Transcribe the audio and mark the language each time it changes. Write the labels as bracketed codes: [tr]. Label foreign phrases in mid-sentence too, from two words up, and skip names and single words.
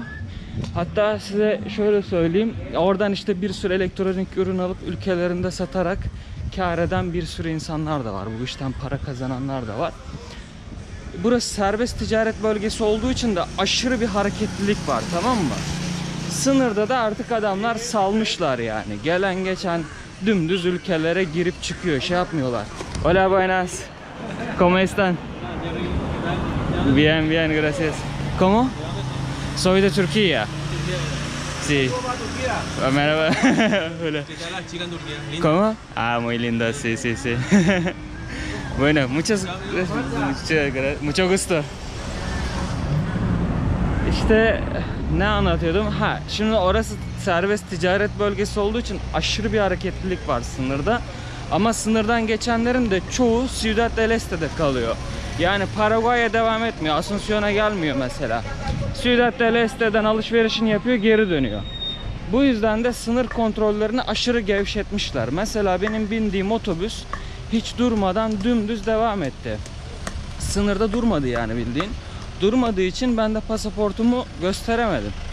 [tr] Hatta size şöyle söyleyeyim. Oradan işte bir sürü elektronik ürün alıp ülkelerinde satarak kâr eden bir sürü insanlar da var. Bu işten para kazananlar da var. Burası serbest ticaret bölgesi olduğu için de aşırı bir hareketlilik var, tamam mı? Sınırda da artık adamlar salmışlar yani. Gelen geçen dümdüz ülkelere girip çıkıyor, şey yapmıyorlar. [es] Hola, buenas. ¿Cómo están? Bien, bien, gracias. ¿Cómo? Soy de Turquía. Sí. Merhaba. Hola. ¿Cómo? Ah, muy lindo, sí, sí, sí. Bueno, mucho gusto. [tr] İşte ne anlatıyordum? Ha, şimdi orası serbest ticaret bölgesi olduğu için aşırı bir hareketlilik var sınırda. Ama sınırdan geçenlerin de çoğu Ciudad del Este'de kalıyor. Yani Paraguay'a devam etmiyor. Asunción'a gelmiyor mesela. Ciudad del Este'den alışverişini yapıyor, geri dönüyor. Bu yüzden de sınır kontrollerini aşırı gevşetmişler. Mesela benim bindiğim otobüs hiç durmadan dümdüz devam etti. Sınırda durmadı yani, bildiğin. Durmadığı için ben de pasaportumu gösteremedim.